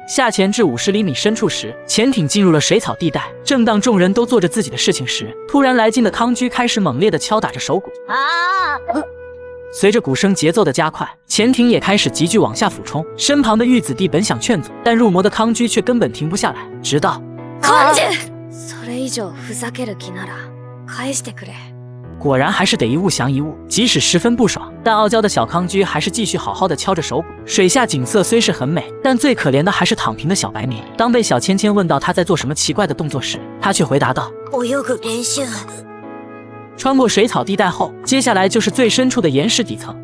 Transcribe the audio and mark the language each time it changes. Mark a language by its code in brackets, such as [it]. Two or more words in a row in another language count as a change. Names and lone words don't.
[zh] 下潜至50厘米深处时，潜艇进入了水草地带。正当众人都做着自己的事情时，突然来劲的康居开始猛烈地敲打着手鼓。随着鼓声节奏的加快，潜艇也开始急剧往下俯冲。身旁的玉子弟本想劝阻，但入魔的康居却根本停不下来，直到 [ja] 根樹それ以上ふざける気なら返してくれ。 [zh] 果然还是得一物降一物，即使十分不爽，但傲娇的小康居还是继续好好的敲着手鼓。水下景色虽是很美，但最可怜的还是躺平的小白明。当被小芊芊问到他在做什么奇怪的动作时，他却回答道： [ja] 泳ぐ練習。 [zh] 穿过水草地带后，接下来就是最深处的岩石底层。